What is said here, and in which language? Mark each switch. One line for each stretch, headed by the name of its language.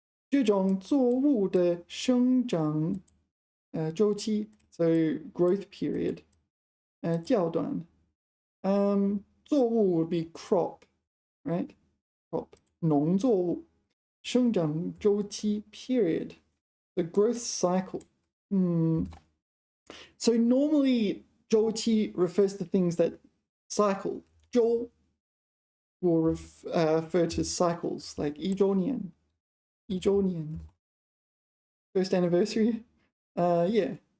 Chinese: 这种作物的生长周期.
English: So growth period. 较短. 作物 would be crop, right? Crop. 农作物. 生长周期 period. The growth cycle. So normally 周期 refers to things that cycle. 周 will refer to cycles, like 一周年. 一周年.First anniversary. Yeah.